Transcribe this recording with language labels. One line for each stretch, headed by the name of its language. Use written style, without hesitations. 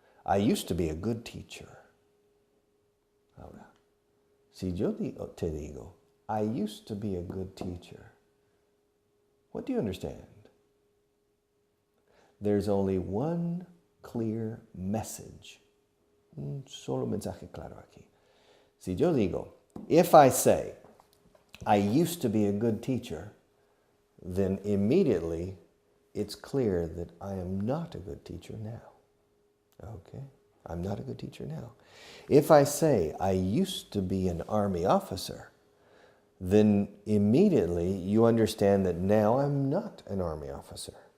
English: I used to be a good teacher.
Spanish: Ahora, si yo te digo,
English: I used to be a good teacher, what do you understand? There's only one clear message.
Spanish: Un solo mensaje claro aquí. Si yo digo,
English: if I say, I used to be a good teacher, then immediately it's clear that I am not a good teacher now. Okay? I'm not a good teacher now. If I say, I used to be an army officer, then immediately you understand that now I'm not an army officer.